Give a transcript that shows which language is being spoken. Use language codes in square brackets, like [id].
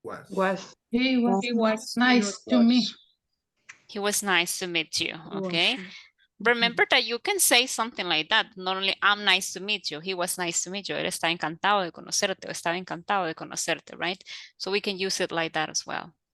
[en] Was. He was nice to me. He was nice to meet you, okay? Remember that you can say something like that. Not only I'm nice to meet you, he was nice to meet you. [es] Él está encantado de conocerte, o estaba encantado de conocerte, right? [en] So we can use it like that as well.